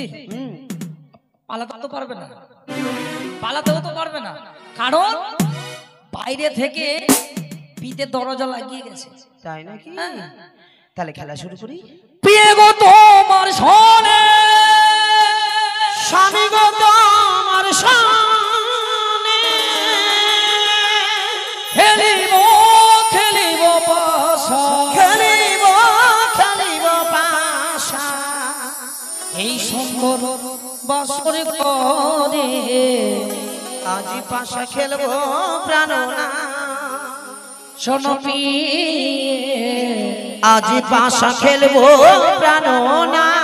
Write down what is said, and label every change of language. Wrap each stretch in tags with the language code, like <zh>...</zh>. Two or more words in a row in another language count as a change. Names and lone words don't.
<bn>পালাতেও তো পারবে না, পালাতেও তো পারবে না, কারণ বাইরে থেকে পিঠে দরজা লাগিয়ে গেছে। তাই নাকি? তাহলে খেলা শুরু করি। প্রিয় গো তোমার শোনে, স্বামী গো তোমার শোনে, খেলিব খেলিব পাশা, খেলিব খেলিব পাশা, এই সুন্দর বাসরে করে আজি পাশা খেলবো প্রাণনা। শোনো প্রিয়ে, আজি পাশা খেলবো প্রাণনা।</bn>